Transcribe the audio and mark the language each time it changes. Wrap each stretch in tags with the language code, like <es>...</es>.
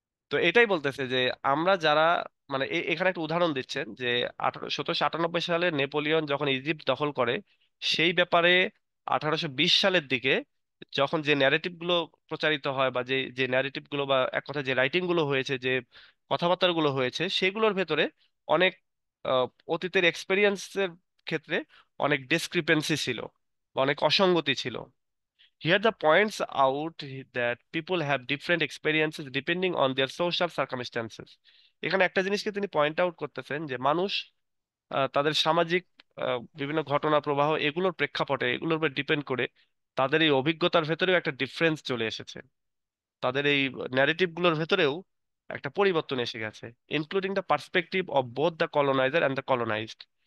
<bn>তো এটাই বলতেছে যে আমরা যারা, মানে এখানে একটা উদাহরণ দিচ্ছেন যে 1798 সালে নেপোলিয়ন যখন ইজিপ্ট দখল করে, সেই ব্যাপারে 1820 সালের দিকে যখন যে ন্যারেটিভ গুলো প্রচারিত হয়, বা যে যে ন্যারেটিভ গুলো বা এক কথা যে রাইটিং গুলো হয়েছে, যে কথাবার্তা গুলো হয়েছে, সেগুলোর ভেতরে অনেক আহ, অতীতের এক্সপেরিয়েন্সের ক্ষেত্রে অনেক ডিসক্রিপেন্সি ছিল, বা অনেক অসঙ্গতি ছিল।</bn> <en>Here the points out that people have different experiences depending on their social circumstances.</en> <bn>এখানে একটা জিনিসকে তিনি পয়েন্ট আউট করতেছেন যে মানুষ তাদের সামাজিক বিভিন্ন ঘটনা প্রবাহ এগুলোর প্রেক্ষাপটে, এগুলোর উপর ডিপেন্ড করে তাদের এই অভিজ্ঞতার ভেতরেও একটা ডিফারেন্স চলে এসেছে, তাদের এই ন্যারেটিভ গুলোর ভেতরেও একটা পরিবর্তন এসে গেছে,</bn> <en>Including the perspective of both the coloniser and the colonised.</en>